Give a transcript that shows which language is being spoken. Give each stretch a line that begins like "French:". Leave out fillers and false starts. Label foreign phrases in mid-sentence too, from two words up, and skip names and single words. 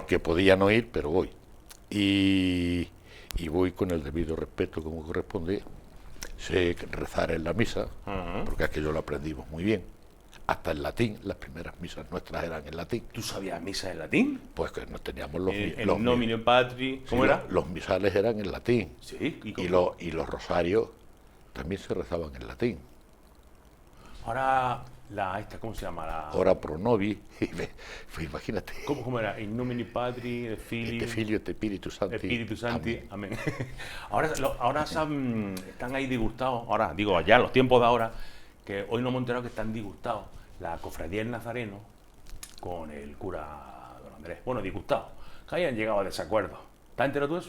Spanish: Que podía no ir, pero voy. Y voy con el debido respeto como corresponde. Sé rezar en la misa, porque aquello lo aprendimos muy bien. Hasta en latín, las primeras misas nuestras eran en latín. ¿Tú sabías misa en latín? Pues que no teníamos los
Latin: nomine patri,
Spanish: ¿cómo era? Los misales eran en latín. Sí. Y los rosarios también se rezaban en latín. Ahora, ¿cómo se llama?
Latin: Ora pro nobis,
Spanish: pues imagínate. ¿Cómo era?
Latin: In nomine patri, et filio, et Spiritus Sancti.
Spanish: Espíritu Santi, amén. Ahora están ahí disgustados, ahora, digo, ya, los tiempos de ahora, que hoy no hemos enterado que están disgustados la cofradía del Nazareno con el cura don Andrés. Bueno, disgustados, que hayan llegado a desacuerdos. ¿Estás enterado tú eso?